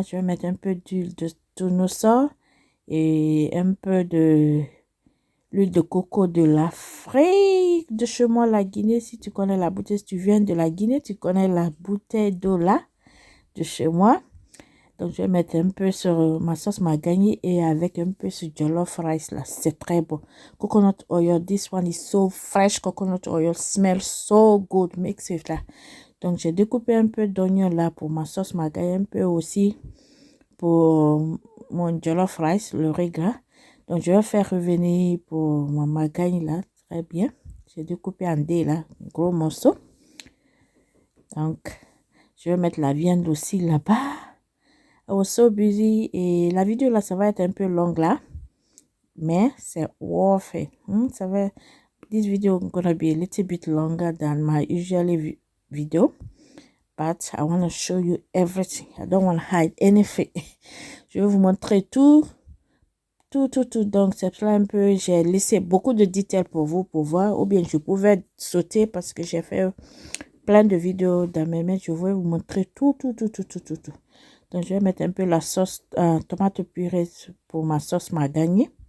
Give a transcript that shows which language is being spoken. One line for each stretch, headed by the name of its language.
French: Je vais mettre un peu d'huile de tournesol et un peu de l'huile de coco de l'Afrique, de chez moi, la Guinée. Si tu connais la bouteille, si tu viens de la Guinée, tu connais la bouteille d'eau là, de chez moi. Donc, je vais mettre un peu sur ma sauce mahagani et avec un peu sur jollof rice là. C'est très bon.
English: Coconut oil, this one is so fresh. Coconut oil smells so good. Mix it là.
French: Donc, j'ai découpé un peu d'oignon là pour ma sauce mahagani, un peu aussi pour mon jollof rice, le riz gras. Donc, je vais faire revenir pour mon mahagani là. Très bien. J'ai découpé en dés là, gros morceau. Donc, je vais mettre la viande aussi là-bas.
English: I was so busy
French: et la vidéo là, ça va être un peu longue là. Mais c'est worth it. Ça va,
English: this video gonna be a little bit longer than my usual video. But I want to show you everything. I don't want to hide anything.
French: Je vais vous montrer tout. Donc, c'est cela un peu, j'ai laissé beaucoup de détails pour vous pour voir. Ou bien je pouvais sauter parce que j'ai fait plein de vidéos dans mes mains. Je vais vous montrer tout. Donc, je vais mettre un peu la sauce tomate purée pour ma sauce mahagani.